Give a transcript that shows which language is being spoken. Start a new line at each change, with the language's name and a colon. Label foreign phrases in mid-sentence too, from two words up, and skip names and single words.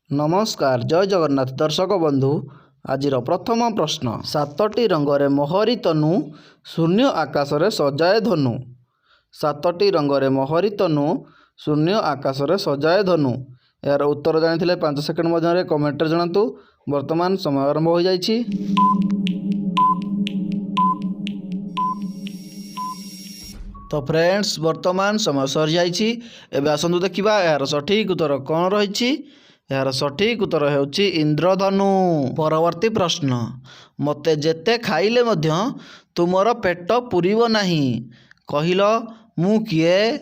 Odia: ନମସ୍କାର ଜୟ ଜଗନ୍ନାଥ ଦର୍ଶକ ବନ୍ଧୁ ଆଜ ପ୍ରଥମ ପ୍ରଶ୍ନ ସାତଟି ରଙ୍ଗରେ ମୋହରି ତନୁ ଶୂନ୍ୟ ଆକାଶ ରେ ସଜାଏ ଧନୁ। ସାତଟି ରଙ୍ଗରେ ମୋହରି ତନୁ ଶୂନ୍ୟ ଆକାଶ ରେ ସଜାଏ ଧନୁ। ଯାର ଉତ୍ତର ଜାଣି 5 ସେକେଣ୍ଡ ମଧ୍ୟ କମେଣ୍ଟ ଜଣାନ୍ତୁ। ବର୍ତ୍ତମାନ ସମୟ ଆରମ୍ଭ ହୋ ଯାଇଛି। ତୋ ଫ୍ରେଣ୍ଡସ୍ ବର୍ତ୍ତମାନ ସମୟ ସରି ଯାଇଛି। ଏବେ ଆସନ୍ତୁ ଦେଖିବା ଯାର ସଠିକ ଉତ୍ତର କଉଣ ରହିଛି। ଯାର ସଠିକ ଉତ୍ତର ହେଉଛି ଇନ୍ଦ୍ରଧନୁ। ପରବର୍ତ୍ତୀ ପ୍ରଶ୍ନ ମତେ ଯେତେ ଖାଇଲେ ମଧ୍ୟ ତୁମର ପେଟ ପୂରିବ ନାହିଁ କହିଲ ମୁଁ କିଏ।